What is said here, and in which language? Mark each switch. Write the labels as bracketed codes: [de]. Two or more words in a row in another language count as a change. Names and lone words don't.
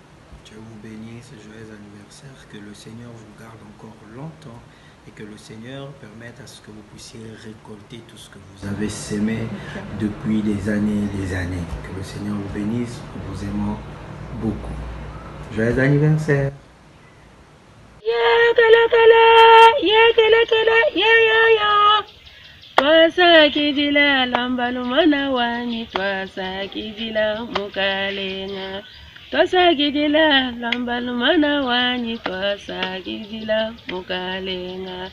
[fr] Dieu vous bénisse, joyeux anniversaire, que le Seigneur vous garde encore longtemps et que le Seigneur permette à ce que vous puissiez récolter tout ce que vous avez semé depuis des années et des années. Que le Seigneur vous bénisse, nous vous aimons beaucoup. Joyeux anniversaire. [lua] Twasa kijila lambalumana wani twasa kijila mukalenga. Twasa kijila lambalumana wani twasa kijila mukalenga.